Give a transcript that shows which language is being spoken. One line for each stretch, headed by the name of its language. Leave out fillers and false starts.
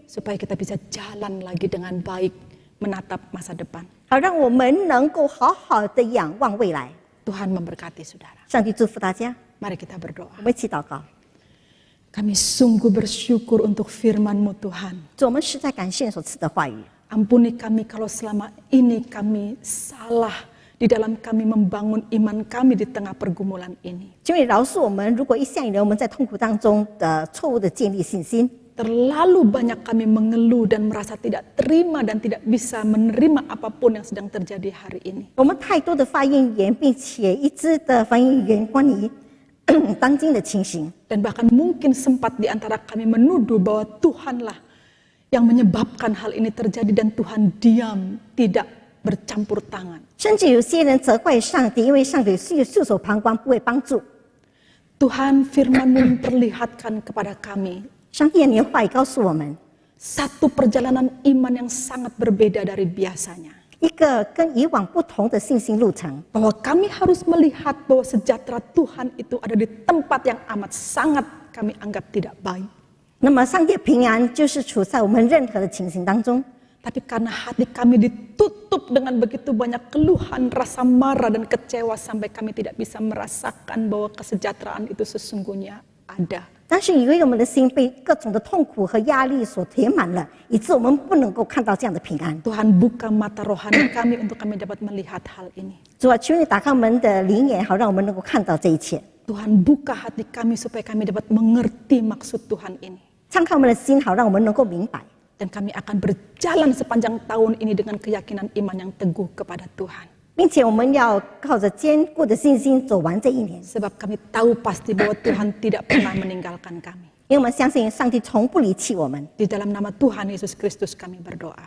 Indonesian: Supaya kita bisa jalan lagi dengan baik, menatap masa depan.
Chinese: 好让我们能够好好的仰望未来。
Indonesian: Tuhan memberkati saudara.
Chinese: 上帝祝福大家，
Indonesian: Mari kita berdoa.
Chinese: 我们一起祷告。
Indonesian: Kami sungguh bersyukur untuk firman-Mu Tuhan.
Chinese: 主，我们实在感谢你所赐的话语。
Indonesian: Ampuni kami kalau selama ini kami salah di dalam kami membangun iman kami di tengah pergumulan ini.
Chinese: 求你饶恕我们，如果一向以来我们在痛苦当中的错误的建立信心，
Indonesian: Terlalu banyak kami mengeluh dan merasa tidak terima dan tidak bisa menerima apapun yang sedang terjadi hari ini.
Chinese: 我们太多的发言言，并且一致的发言言关于当今的情形，
Indonesian: Dan bahkan mungkin sempat di antara kami menuduh bahwa Tuhanlah yang menyebabkan hal ini terjadi dan Tuhan diam, tidak bercampur tangan.
Chinese: 甚至有些人责怪上帝，因为上帝袖手旁观，不会帮助。
Indonesian: Tuhan, firman-Mu memperlihatkan kepada kami
Chinese: 上帝，你的话语告诉我们，
Indonesian: satu perjalanan iman yang sangat berbeda dari biasanya.
Chinese: 一个跟以往不同的信心路程，
Indonesian: Bahwa kami harus melihat bahwa sejahtera Tuhan itu ada di tempat yang amat sangat kami anggap tidak baik.
Chinese: 那么上帝的平安就是处在我们任何的情形当中。
Indonesian: Tapi karena hati kami ditutup dengan begitu banyak keluhan, rasa marah dan kecewa sampai kami tidak bisa merasakan bahwa kesejahteraan itu sesungguhnya ada.
Chinese: 但是因为我们的心被各种的痛苦和压力所填满了，以致我们不能够看到这样的平安。
Indonesian: Tuhan buka mata rohani kami untuk kami dapat melihat hal ini.
Chinese: 主啊，求你打开我们的灵眼，好让我们能够看到这一切；
Indonesian: Tuhan buka hati kami supaya kami dapat mengerti maksud Tuhan ini.
Chinese: 敞开我们的心，好让我们能够明白。
Indonesian: Dan kami akan berjalan sepanjang tahun ini dengan keyakinan iman yang teguh kepada Tuhan.
Chinese: 并且我们要靠着坚固的信心走完这一年，
Indonesian: Sebab kami tahu pasti bahwa Tuhan tidak pernah meninggalkan kami.
Chinese: 因为我们相信上帝从不离弃我们。
Indonesian: Di dalam nama Tuhan Yesus Kristus kami berdoa.